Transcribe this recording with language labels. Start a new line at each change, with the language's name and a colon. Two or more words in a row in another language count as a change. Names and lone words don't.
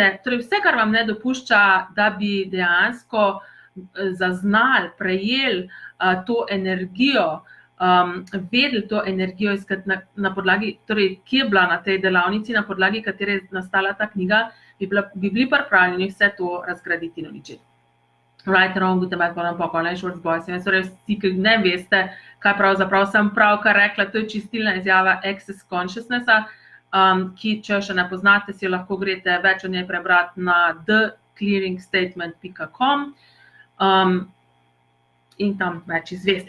Slovenian: Torej, vse, kar vam ne dopušča, da bi dejansko zaznali, prejeli to energijo, vedeli to energijo, na podlagi, torej, ki je bila na tej delavnici, na podlagi katere je nastala ta knjiga, bi bili pripravljeni vse to razgraditi in uničiti.
English: Right, wrong, good, bad, bad, bad, short boys.
Slovenian: Torej, vsi, ki ne veste, kaj pravzaprav sem pravkar rekla, to je čistilna izjava Access Consciousnessa, ki, če še ne poznate, si lahko greste več o njej prebrati na theclearingstatement.com in tam več izveste.